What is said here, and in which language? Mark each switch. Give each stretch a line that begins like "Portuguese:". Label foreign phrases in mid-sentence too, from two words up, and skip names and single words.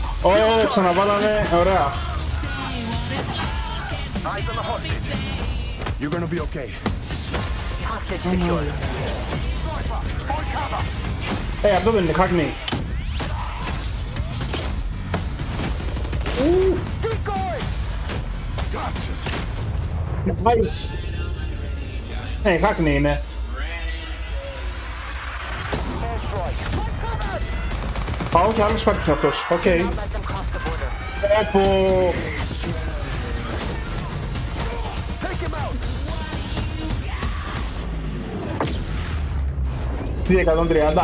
Greek: Ξαναβάλανε, ωραία.
English: You're gonna be okay. Hostage secured.
Greek: Αυτό δεν είναι Hackney.
English: Nice.
Greek: Hackney είναι. Όχι, άλλος παίκτης είναι αυτός. Οκ. Έπω. Τι 130.